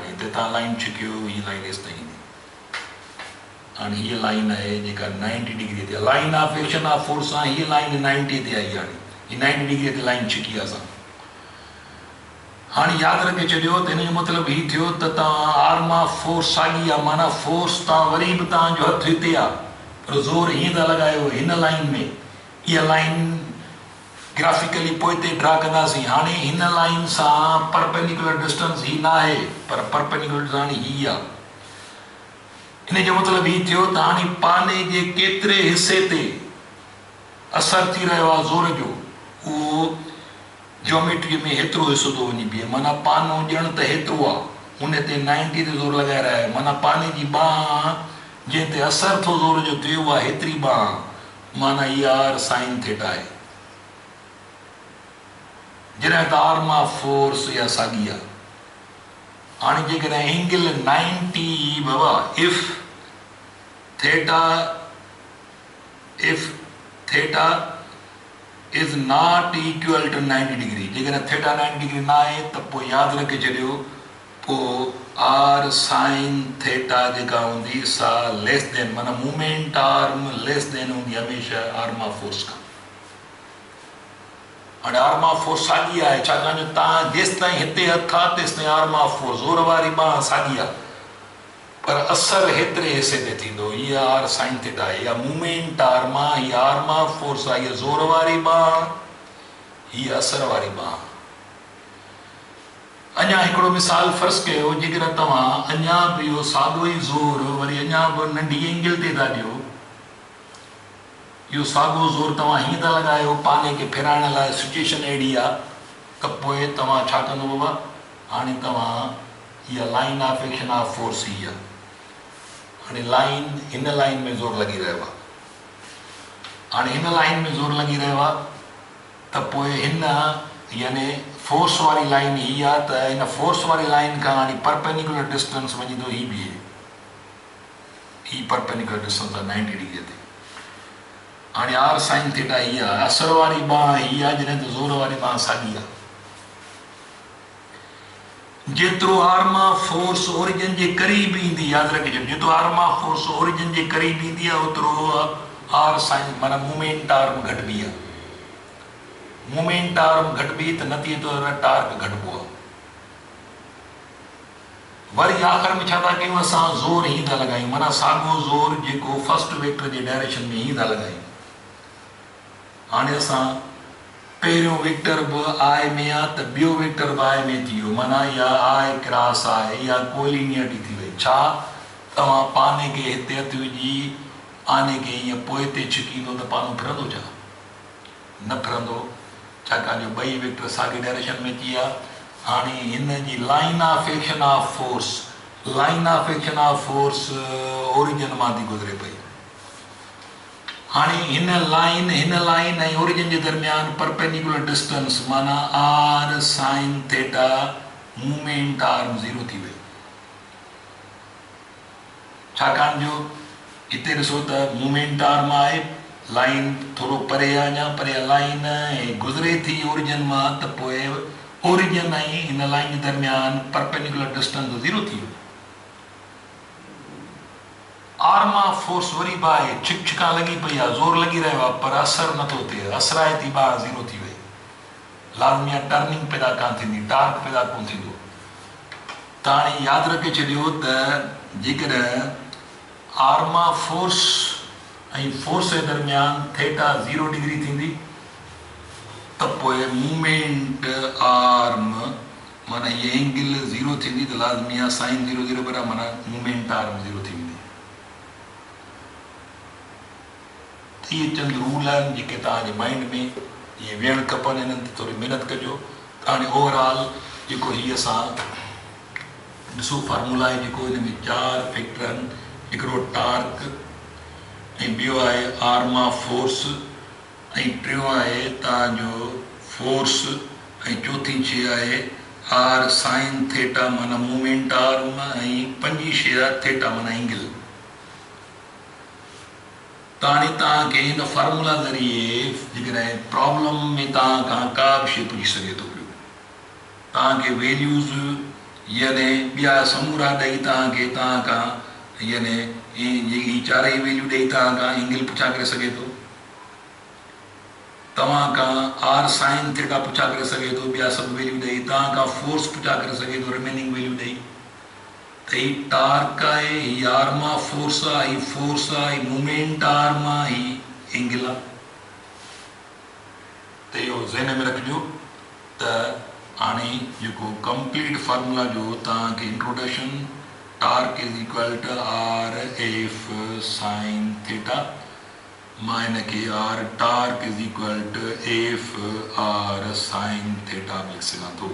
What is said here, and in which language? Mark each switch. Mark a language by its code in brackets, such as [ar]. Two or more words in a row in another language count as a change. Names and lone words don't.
[sd] हाणे हिते तव्हां लाइन छिकियो, हीअ लाइन एसि ताईं ईंदी। हाणे हीअ लाइन आहे जेका 90 डिग्री ते, [en] line of action of force [sd] सां हीअ लाइन 90 ते आई। हाणे हीअ 90 डिग्री ते लाइन छिकी आहे असां। हाणे यादि रखे छॾियो त हिन जो मतिलबु हीउ थियो त तव्हां [en] arm of force [sd] साॻी आहे, माना फोर्स तव्हां वरी बि तव्हांजो हथु हिते आहे, पर ज़ोर हीअं था लॻायो हिन लाइन में। इहा [en] line graphically [sd] पोइ ते ड्रा कंदासीं। हाणे हिन लाइन सां [en] perpendicular distance [sd] ही न आहे, पर [en] perpendicular distance [sd] हाणे ही आहे। हिन जो मतिलबु हीउ थियो त हाणे पाने जे केतिरे हिसे ते असरु थी रहियो आहे ज़ोर जो, उहो ज्योमेट्री में हेतिरो हिसो थो वञी बीहे। माना पानो ॼण त हेतिरो आहे, हुन ते 90 ते ज़ोर लॻाए रहिया आहे, माना पाने जी बांह जंहिं ते असरु थो ज़ोर जो थियो आहे हेतिरी बांह, माना इहा [en] r sine theta [sd] आहे। जॾहिं त [en] arm of force [sd] इहा साॻी आहे। हाणे जेकॾहिं एंगल 90 बाबा [en] if theta is not equal to 90 degree, [sd] जेकॾहिं थीटा 90 डिग्री न आहे त पोइ यादि रखे छॾियो, पोइ [en] r sine theta [sd] जेका हूंदी सा [en] less than, [sd] माना [en] movement arm less than [sd] हूंदी हमेशह [en] arm of force [sd] खां। हाणे [en] arm of force [sd] साॻी आहे, छाकाणि जो तव्हां जेसि ताईं हिते हथु आहे तेसि ताईं [en] arm of force [sd] ज़ोर वारी बांह साॻी आहे, पर असरु हेतिरे हिसे ते थींदो। हीअ [en] r sine theta [sd] आहे, इहा [en] movement arm [sd] आहे, हीअ [en] arm of force [sd] आहे, हीअ ज़ोर वारी बांह, हीअ असर वारी बांह। अञा हिकिड़ो मिसाल फ़र्ज़ु कयो, जेकॾहिं तव्हां अञा बि इहो साॻियो ई ज़ोर वरी अञा बि नंढी एंगल ते था ॾियो, इहो साॻियो ज़ोर तव्हां हीअं था लॻायो पाने खे फिराइण लाइ, सिचुएशन अहिड़ी आहे त पोइ तव्हां छा कंदो बाबा, हाणे तव्हां इहा [en] line of action of force [sd] ही आहे। हाणे लाइन हिन लाइन में ज़ोर लॻी रहियो आहे, हाणे हिन लाइन में ज़ोर लॻी रहियो आहे त पोइ हिन यानी फोर्स वारी लाइन ही आहे, त हिन फोर्स वारी लाइन खां हाणे [en] perpendicular distance [sd] वञी थो ही बीहे, ही [en] perpendicular distance [sd] आहे 90 डिग्री ते। हाणे [en] r sine theta [sd] ही आहे, असर वारी बांह ही आहे, जॾहिं त ज़ोर वारी बांह साॻी आहे। जेतिरो [en] arm of force origin [sd] जे क़रीब ईंदी, यादि रखे छॾियो, जेतिरो [en] arm of force origin [sd] जे क़रीब ईंदी आहे ओतिरो [en] r sine [sd] माना [en] movement arm [sd] घटिबी आहे। [en] movement arm [sd] घटिबी त नतीजे तौर ते टार्क घटिबो आहे। वरी आख़िर में छा था कयूं, असां ज़ोर ही था लॻायूं, माना साॻियो ज़ोर जेको [en] first vector [sd] जे डायरेक्शन में ही था लॻायूं। हाणे असां पहिरियों वेक्टर बि आई में आहे त ॿियो वेक्टर बि आई में थी वियो, माना इहा [en] i cross [sd] आहे, इहा कोलिनियरिटी थी वई। छा तव्हां पाने खे हिते हथु विझी आने खे ईअं पोइ ते छिकींदो त पानो फिरंदो छा? न फिरंदो, छाकाणि जो ॿई वेक्टर साॻे डायरेक्शन में थी विया। हाणे हिन जी [en] line of action of force, line of action of force [sd] ओरिजिन मां थी गुज़रे पई। हाणे हिन लाइन ऐं ओरिजिन जे दरमियान [en] perpendicular distance [sd] माना [en] r sine theta movement arm [sd] 0 थी वई, छाकाणि जो हिते ॾिसो त [en] movement arm [sd] आहे, लाइन थोरो परे आहे अञा, पर लाइन गुज़रे थी ओरिजिन मां, त पोइ ओरिजिन ऐं हिन लाइन जे दरमियान [en] perpendicular distance [sd] 0 थी वियो। [en] arm of force [sd] वरी बि आहे, छिका लॻी पई आहे, ज़ोर लॻी रहियो आहे, पर असरु नथो थिए, असराए थी बांह 0 थी वई। लाज़मी आहे टर्निंग पैदा कान थींदी, टार्क पैदा कोन थींदो। त हाणे यादि रखे छॾियो त जेकॾहिं [en] arm of force [sd] ऐं फोर्स जे दरमियान थीटा 0 डिग्री थींदी त पोइ [en] movement arm [sd] माना ये एंगल 0 थींदी, त लाज़मी आहे साइन 0 0 बराबरि माना [en] movement arm [sd] 0 थी वेंदी। ये चंद रूल आहिनि जेके तव्हांजे माइंड में ये वेहणु खपनि, इन्हनि ते थोरी महिनत कजो। हाणे ओवरऑल जेको हीअ असां ॾिसो फार्मूला आहे जेको हिन में 4 फैक्टर आहिनि। हिकिड़ो टार्क ऐं ॿियो आहे [en] arm of force [sd] ऐं टियों आहे तव्हांजो फोर्स ऐं चौथी शइ आहे [en] r sine theta [sd] माना [en] movement arm [sd] ऐं पंजी शइ आहे थेटा माना एंगल। तव्हांखे हिन फार्मूला ज़रिए जेकॾहिं प्रॉब्लम में तव्हां खां का बि शइ पुछी सघे थो पियो, तव्हांखे वैल्यूज़ यानी ॿिया समूरा ॾेई तव्हां खां यानी ही चारई वैल्यू ॾेई तव्हां खां एंगल पुछा करे सघे थो, तव्हां खां आर साइन थीटा पुछा करे सघे थो, ॿिया सभु वैल्यू ॾेई तव्हां खां फोर्स पुछा करे सघे थो, [en] remaining value [sd] ॾेई। त ही टार्क आहे, ही [en] arm of force [sd] आहे, ही फोर्स आहे, ही [en] movement arm [sd] आहे, ही एंगल आहे। त इहो ज़हन में रखिजो त हाणे जेको [en] complete formula [sd] जो तव्हांखे इंट्रोडक्शन, [en] torque is equal to r f sine theta, [sd] मां हिनखे [en] r torque is equal to f r sine theta [sd] लिखी सघां थो।